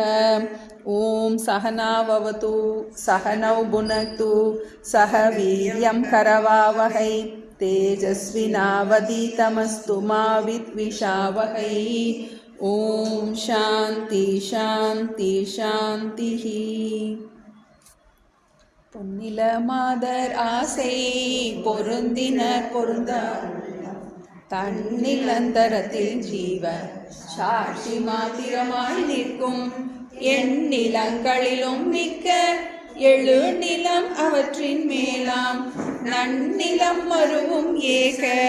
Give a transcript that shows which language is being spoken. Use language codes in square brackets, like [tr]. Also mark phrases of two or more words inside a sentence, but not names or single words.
[sa] ॐ सहनाववतु सहनौ भुनक्तु सह वीर्यं करवावहै तेजस्विनावधीतमस्तु मा विद्विषावहै। ॐ शान्ति शान्ति शान्तिः. [ta] பொன்னில மாதர் ஆசை பொருந்தினர் பொருந்தா தன்னிலந்தரத்தில் ஜீவ சாட்சி மாத்திரமாய் நிற்கும் எந்நிலங்களிலும் மிக்க எழுநிலம் அவற்றின் மேலாம் நன்னிலம் மருவும் ஏக